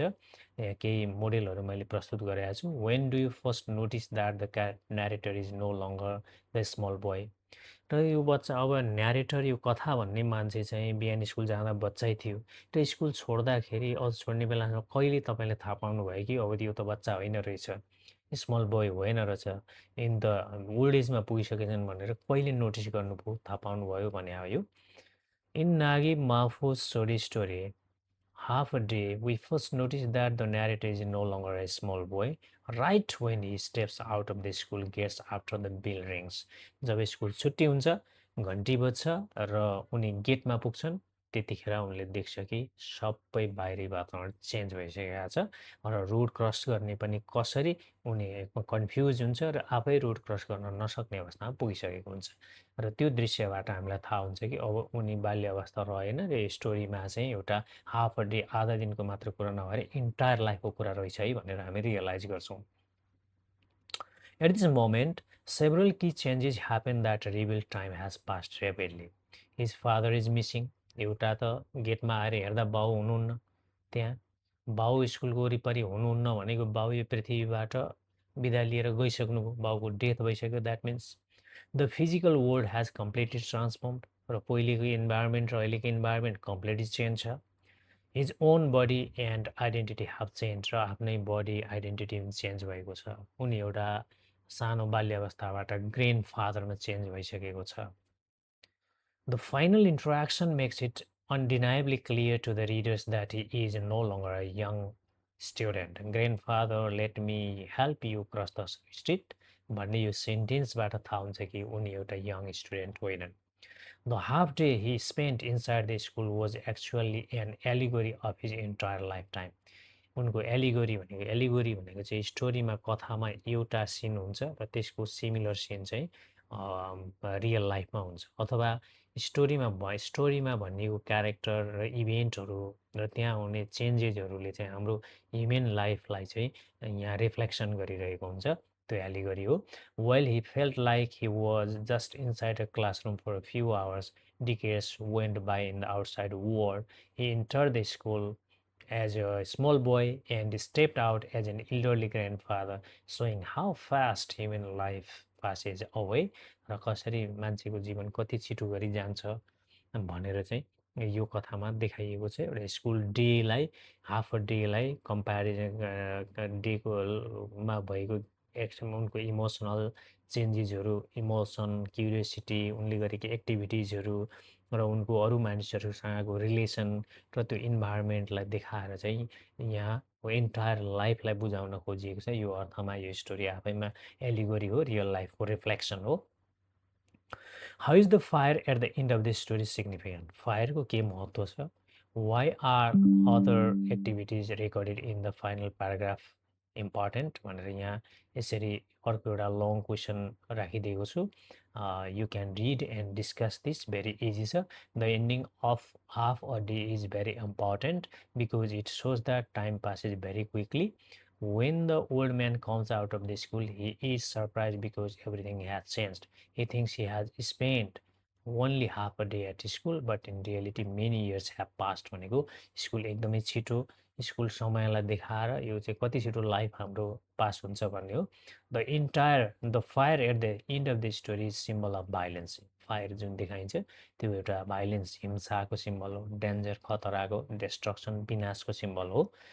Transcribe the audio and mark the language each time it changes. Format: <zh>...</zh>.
<ne>यहाँ केही मोडेलहरू मैले प्रस्तुत गरेको छु.</ne> <en>when do you first notice that the narrator is no longer the small boy,</en> <ne>र यो बच्चा अब न्यारेटर, यो कथा भन्ने मान्छे चाहिँ बिहान स्कुल जाँदा बच्चै थियो, त्यो स्कुल छोड्दाखेरि छोड्ने बेलामा कहिले तपाईँले थाहा पाउनुभयो कि अब यो त बच्चा होइन रहेछ, स्मल बोय होइन रहेछ, इन द ओल्ड एजमा पुगिसकेछन् भनेर कहिले नोटिस गर्नुभयो, थाहा पाउनुभयो भने हो यो.</ne> <en>In Naguib Mahfouz story story half a day, we first notice that the narrator is no longer a small boy right when he steps out of the school gates after the bell rings.</en> <ne>Job school छुट्टी हुन्छ, घन्टी बज्छ र उनी गेटमा पुग्छन्, त्यतिखेर उनले देख्छ कि सबै बाहिरी वातावरण चेन्ज भइसकेको छ, र रोड क्रस गर्ने पनि कसरी उनी कन्फ्युज हुन्छ र आफै रोड क्रस गर्न नसक्ने अवस्थामा पुगिसकेको हुन्छ. र त्यो दृश्यबाट हामीलाई थाहा हुन्छ कि अब उनी बाल्य अवस्था रहेन, र यो स्टोरीमा चाहिँ एउटा हाफ अ डे, आधा दिनको मात्र कुरा नभएर इन्टायर लाइफको कुरा रहेछ है भनेर हामी रियलाइज गर्छौँ.</ne> <en>At this moment, several key changes happen that reveal time has passed rapidly. His father is missing.</en> <ne>एउटा त गेटमा आएर हेर्दा बाउ हुनुहुन्न, त्यहाँ बाउ स्कुलको वरिपरि हुनुहुन्न भनेको बाउ यो पृथ्वीबाट बिदा लिएर गइसक्नुभयो, बाउको डेथ भइसक्यो.</ne> <en>that means the physical world has completely transformed,</en> <ne>र पहिलेको इन्भाइरोमेन्ट र अहिलेको इन्भाइरोमेन्ट कम्प्लिटली चेन्ज छ.</ne> <en>his own body and identity have change,</en> <ne>र आफ्नै बडी आइडेन्टिटी चेन्ज भएको छ. उनी एउटा सानो बाल्य अवस्थाबाट ग्रेन्ड फादरमा चेन्ज भइसकेको छ.</ne> <en>The final interaction makes it undeniably clear to the readers that he is no longer a young student. Grandfather, let me help you cross the street</en> <ne>भन्ने यो सेन्टेन्सबाट थाहा हुन्छ कि उनी एउटा यङ स्टुडेन्ट होइनन्.</ne> <en>The half day he spent inside the school was actually an allegory of his entire lifetime.</en> <ne>उनको allegory भनेको चाहिँ स्टोरीमा, कथामा एउटा सिन हुन्छ र त्यसको सिमिलर सिन चाहिँ रियल लाइफमा हुन्छ, अथवा स्टोरीमा भनिएको क्यारेक्टर र इभेन्टहरू र त्यहाँ हुने चेन्जेसहरूले चाहिँ हाम्रो ह्युमन लाइफलाई चाहिँ यहाँ रिफ्लेक्सन गरिरहेको हुन्छ. त्यो एलिगरी हो.</ne> <en>While he felt like he was just inside a classroom for a few hours, decades went by in the outside world. He entered the school as a small boy and stepped out as an elderly grandfather, showing how fast human life passes away.</en> <ne>र कसरी मान्छेको जीवन कति छिटो गरी जान्छ भनेर चाहिँ यो कथामा देखाइएको छ. एउटा स्कुल डेलाई, हाफ अ डेलाई कम्पेरिजन डेकोमा भएको उनको इमोसनल चेन्जेसहरू, इमोसन, क्युरियोसिटी, उनले गरेको एक्टिभिटिजहरू र उनको अरू मानिसहरूसँगको रिलेसन र त्यो इन्भाइरोमेन्टलाई देखाएर चाहिँ यहाँ एन्टायर लाइफलाई बुझाउन खोजिएको छ. यो अर्थमा यो स्टोरी आफैमा एलिगोरी हो, रियल लाइफको रिफ्लेक्सन हो.</ne> <en>How is the fire at the end of this story significant?</en> <ne>Fire को के महत्व छ?</ne> <en>Why are other activities recorded in the final paragraph important?</en> <ne>भनेर यहाँ यसरी अर्को एउटा लङ क्वेसन राखिदिएको छु.</ne> <en>You can read and discuss this, very easy छ. The ending of half a day is very important because it shows that time passes very quickly. When the old man comes out of the school, he is surprised because everything has changed. He thinks he has spent only half a day at school, but in reality many years have passed.</en> <ne>भनेको school एकदमै छिटो, school समयलाई देखाएर यो चाहिँ कति छिटो life हाम्रो पास हुन्छ भन्ने हो.</ne> <en>The fire at the end of the story is symbol of violence.</en> <ne>Fire जुन देखाइन्छ त्यो एउटा भाइलेन्स, हिंसाको सिम्बल हो, डेन्जर, खतराको, डिस्ट्रक्सन, विनाशको सिम्बल हो.</ne>